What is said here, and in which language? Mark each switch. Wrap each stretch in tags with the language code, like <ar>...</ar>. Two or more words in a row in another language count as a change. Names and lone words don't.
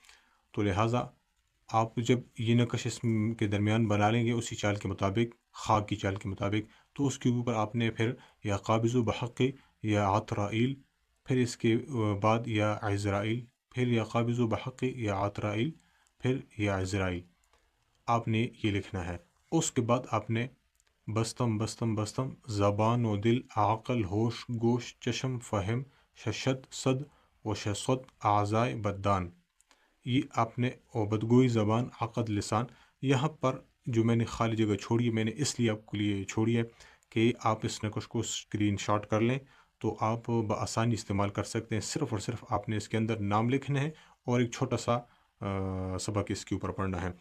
<ur>تو لہٰذا آپ جب یہ نقش اس کے درمیان بنا لیں گے اسی چال کے مطابق، خاک کی چال کے مطابق، تو اس کے اوپر آپ نے پھر یا قابض بحق یا عطرائیل، پھر اس کے بعد یا عزرائیل، پھر یا قابض بحق یا عطرائیل، پھر یا عزرائیل آپ نے یہ لکھنا ہے۔ اس کے بعد آپ نے</ur> <fa>بستم بستم بستم زبان و دل عقل ہوش گوش چشم فہم ششد صد و شصد اعضائے بدان،</fa> <ur>یہ آپ نے</ur> <fa>بدگوئی زبان</fa> <ur>عقد لسان، یہاں پر جو میں نے خالی جگہ چھوڑی ہے، میں نے اس لیے آپ کے لیے چھوڑی ہے کہ آپ اس نقش کو اسکرین شاٹ کر لیں تو آپ بآسانی استعمال کر سکتے ہیں۔ صرف اور صرف آپ نے اس کے اندر نام لکھنا ہے اور ایک چھوٹا سا سبق اس کے اوپر پڑھنا ہے۔</ur>